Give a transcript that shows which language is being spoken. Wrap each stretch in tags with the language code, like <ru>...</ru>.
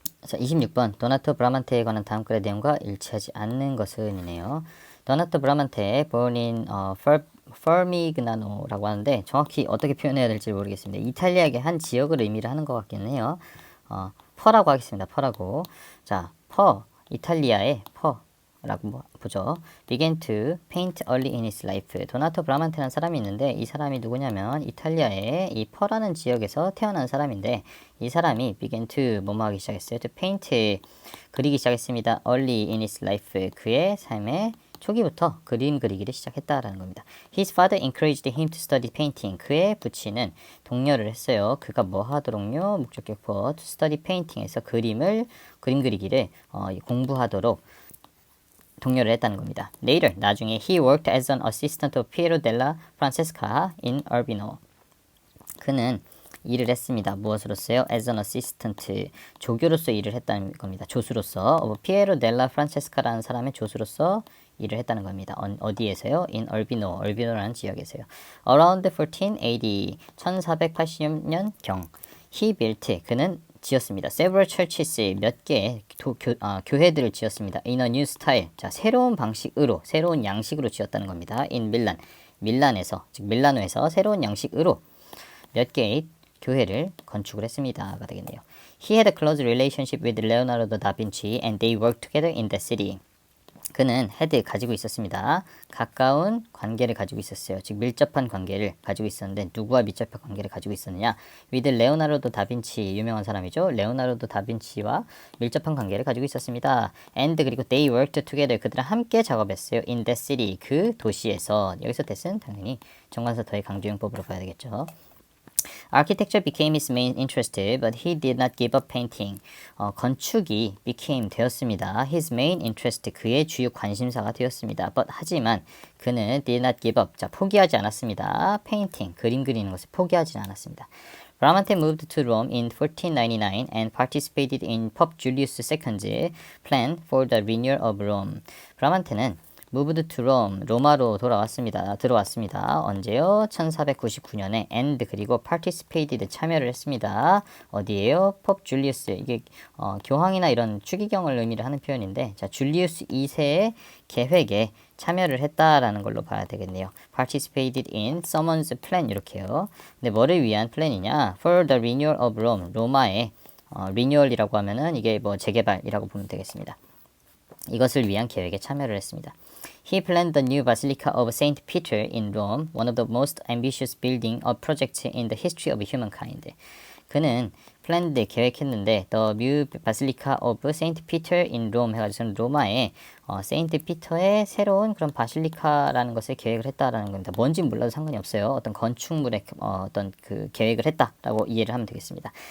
<ko>자, 26번 도나토 브라만테에 관한 다음 글의 내용과 일치하지 않는 것은 이네요. 도나토 브라만테</ko> <en>born in</en> <ko>퍼미그나노라고 하는데 정확히 어떻게 표현해야 될지 모르겠습니다. 이탈리아의 한 지역을 의미를 하는 것 같기는 해요. 퍼라고 하겠습니다. 퍼라고. 자, 이탈리아의 퍼라고 보죠.</ko> <en>began to paint early in his life.</en> <ko>도나토 브라만테라는 사람이 있는데 이 사람이 누구냐면 이탈리아의 이 퍼라는 지역에서 태어난 사람인데 이 사람이</ko> <en>began to</en> <ko>뭐뭐 하기 시작했어요.</ko> <en>to paint</en> <ko>그리기 시작했습니다.</ko> <en>early in his life.</en> <ko>그의 삶의 초기부터 그림 그리기를 시작했다라는 겁니다.</ko> <en>His father encouraged him to study painting.</en> <ko>그의 부친은 독려를 했어요. 그가 뭐 하도록요? 목적격포</ko> <en>to study painting</en> <ko>에서 그림 그리기를 공부하도록 독려를 했다는 겁니다.</ko> <en>Later,</en> <ko>나중에</ko> <en>he worked as an assistant of Piero della Francesca in Urbino.</en> <ko>그는 일을 했습니다. 무엇으로서요?</ko> <en>As an assistant.</en> <ko>조교로서 일을 했다는 겁니다. 조수로서. 피에로 델라 프란체스카라는 사람의 조수로서 일을 했다는 겁니다. 어디에서요?</ko> <en>In Urbino.</en> <ko>얼비노라는 지역에서요.</ko> <en>Around 1480.</en> <ko>1480년경.</ko> <en>He built.</en> <ko>그는 지었습니다.</ko> <en>Several churches.</en> <ko>몇 개의 교회들을 지었습니다.</ko> <en>In a new style.</en> <ko>자, 새로운 방식으로, 새로운 양식으로 지었다는 겁니다.</ko> <en>In Milan.</en> <ko>밀란에서, 즉 밀라노에서 새로운 양식으로 몇 개의 교회를 건축을 했습니다가 되겠네요.</ko> <en>He had a close relationship with Leonardo da Vinci and they worked together in the city.</en> <ko>그는 가지고 있었습니다. 가까운 관계를 가지고 있었어요. 즉 밀접한 관계를 가지고 있었는데 누구와 밀접한 관계를 가지고 있었느냐? with 레오나르도 다빈치 유명한 사람이죠. 레오나르도 다빈치와 밀접한 관계를 가지고 있었습니다. and 그리고</ko> <en>they worked together</en> <ko>그들은 함께 작업했어요.</ko> <en>in the city</en> <ko>그 도시에서 여기서 that은 당연히 정관사 더의 강조용법으로 봐야 되겠죠.</ko> <en>Architecture became his main interest, but he did not give up painting.</en> <ko>건축이</ko> <en>became</en> <ko>되었습니다.</ko> <en>His main interest,</en> <ko>그의 주요 관심사가 되었습니다. But 하지만 그는</ko> <en>did not give up,</en> <ko>자 포기하지 않았습니다.</ko> <en>Painting,</en> <ko>그림 그리는 것을 포기하지 않았습니다.</ko> <en>Bramante moved to Rome in 1499 and participated in Pope Julius II's plan for the renewal of Rome.</en> <ko>브라만테는</ko> <en>moved to Rome,</en> <ko>로마로 들어왔습니다. 언제요? 1499년에 and 그리고</ko> <en>participated</en> <ko>참여를 했습니다. 어디에요? 포프 줄리우스. 이게 교황이나 이런 추기경을 의미를 하는 표현인데 자, 줄리우스 2세의 계획에 참여를 했다라는 걸로 봐야 되겠네요.</ko> <en>participated in someone's plan</en> <ko>이렇게요. 근데 뭐를 위한 플랜이냐?</ko> <en>for the renewal of Rome.</en> <ko>로마의 renewal이라고 하면은 이게 뭐 재개발이라고 보면 되겠습니다. 이것을 위한 계획에 참여를 했습니다.</ko> <en>He planned the new Basilica of Saint Peter in Rome, one of the most ambitious building projects in the history of humankind.</en> <ko>그는 planned 계획했는데</ko> <en>the new Basilica of Saint Peter in Rome</en> <ko>해가지고 로마의 세인트 피터의 새로운 그런 바실리카라는 것을 계획을 했다라는 겁니다. 뭔지 몰라도 상관이 없어요. 어떤 건축물의 어떤 그 계획을 했다라고 이해를 하면 되겠습니다.</ko>